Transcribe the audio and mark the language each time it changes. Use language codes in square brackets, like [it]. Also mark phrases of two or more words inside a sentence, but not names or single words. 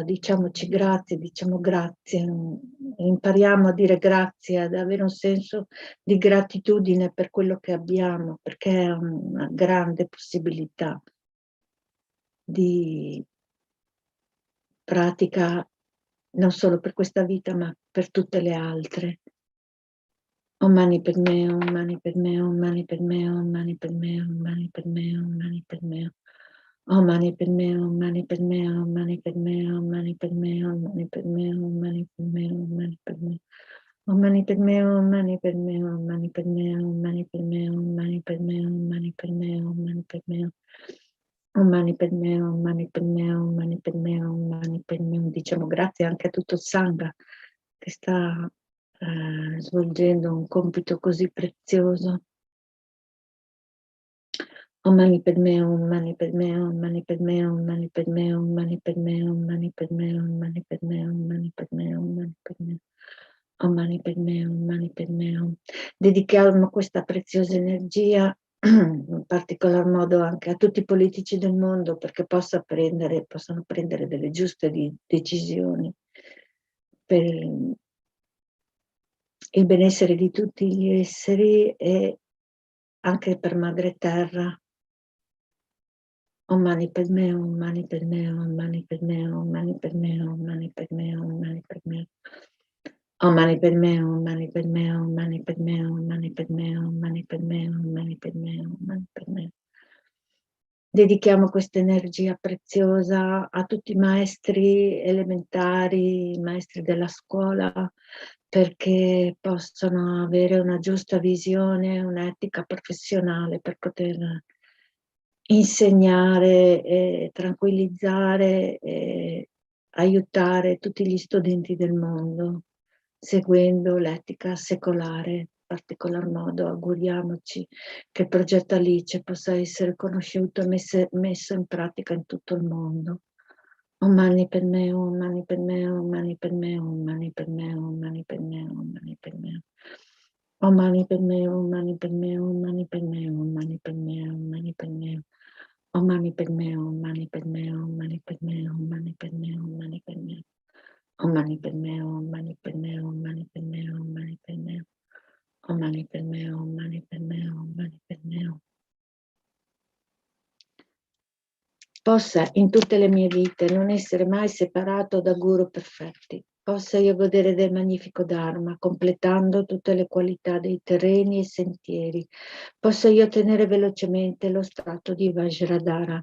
[it] Diciamoci grazie, diciamo grazie, impariamo a dire grazie, ad avere un senso di gratitudine per quello che abbiamo, perché è una grande possibilità di pratica non solo per questa vita, ma per tutte le altre. [sa] ॐ मणि पद्मे, ॐ मणि पद्मे, ॐ मणि पद्मे, ॐ मणि पद्मे, ॐ मणि पद्मे, ॐ मणि पद्मे. ॐ मणि पद्मे, ॐ मणि पद्मे, ॐ मणि पद्मे, ॐ मणि पद्मे, ॐ मणि पद्मे, ॐ मणि पद्मे, ॐ मणि पद्मे. ॐ मणि पद्मे, ॐ मणि पद्मे, ॐ मणि पद्मे, ॐ मणि पद्मे, ॐ मणि पद्मे, ॐ मणि पद्मे, ॐ मणि पद्मे. ॐ मणि पद्मे, ॐ मणि पद्मे, ॐ मणि पद्मे, ॐ मणि पद्मे. [it] Diciamo grazie anche a tutto il Sangha che sta svolgendo un compito così prezioso. [sa] ॐ मणि पद्मे, ॐ मणि पद्मे, ॐ मणि पद्मे, ॐ मणि पद्मे, ॐ मणि पद्मे, ॐ मणि पद्मे, ॐ मणि पद्मे, ॐ मणि पद्मे, ॐ मणि पद्मे. ॐ मणि पद्मे, ॐ मणि पद्मे, ॐ. [it] Dedichiamo questa preziosa energia in particolar modo anche a tutti i politici del mondo, perché possano prendere delle giuste decisioni per il benessere di tutti gli esseri e anche per Madre Terra. [sa] ॐ मणि पद्मे, ॐ मणि पद्मे, ॐ मणि पद्मे, ॐ मणि पद्मे, ॐ मणि पद्मे, ॐ मणि पद्मे. ॐ मणि पद्मे, ॐ मणि पद्मे, ॐ मणि पद्मे, ॐ मणि पद्मे, ॐ मणि पद्मे, ॐ मणि पद्मे, ॐ मणि पद्मे. [it] Dedichiamo questa energia preziosa a tutti i maestri elementari, i maestri della scuola, perché possano avere una giusta visione, un'etica professionale per poter insegnare e tranquillizzare e aiutare tutti gli studenti del mondo, seguendo l'etica secolare. In particolar modo auguriamoci che il progetto Alice possa essere conosciuto e messo in pratica in tutto il mondo. [sa] ॐ मणि पद्मे, ॐ मणि पद्मे, ॐ मणि पद्मे, ॐ मणि पद्मे, ॐ मणि पद्मे, ॐ मणि पद्मे. ॐ मणि पद्मे, ॐ मणि पद्मे, ॐ मणि पद्मे, ॐ मणि पद्मे, ॐ मणि पद्मे. ॐ मणि पद्मे, ॐ मणि पद्मे, ॐ मणि पद्मे, ॐ मणि पद्मे, ॐ मणि पद्मे. ॐ मणि पद्मे, ॐ मणि पद्मे, ॐ मणि पद्मे, ॐ मणि पद्मे. ॐ मणि पद्मे, ॐ मणि पद्मे, ॐ मणि पद्मे. [it] Possa in tutte le mie vite non essere mai separato da guru perfetti. Possa io godere del magnifico Dharma, completando tutte le qualità dei terreni e sentieri. Possa io ottenere velocemente lo stato di Vajradhara.